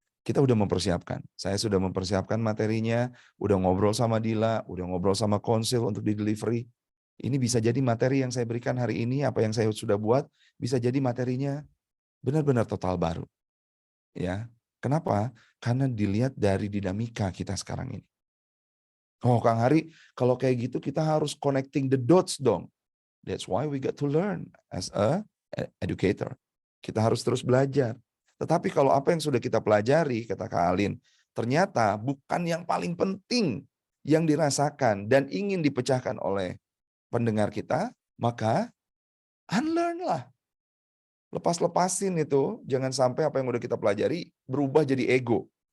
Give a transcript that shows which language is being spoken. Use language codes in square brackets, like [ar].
[id] Kita udah mempersiapkan. Saya sudah mempersiapkan materinya, udah ngobrol sama Dila, udah ngobrol sama konsil untuk di delivery. Ini bisa jadi materi yang saya berikan hari ini, apa yang saya sudah buat, bisa jadi materinya benar-benar total baru. Ya, kenapa? Karena dilihat dari dinamika kita sekarang ini. Oh, Kang Hari, kalau kayak gitu kita harus [en] connecting the dots [id] dong. [en] That's why we got to learn as a educator. [id] Kita harus terus belajar. Tetapi kalau apa yang sudah kita pelajari, kata Kak Alin, ternyata bukan yang paling penting yang dirasakan dan ingin dipecahkan oleh pendengar kita, maka unlearn lah. Lepas-lepasin itu, jangan sampai apa yang udah kita pelajari berubah jadi ego.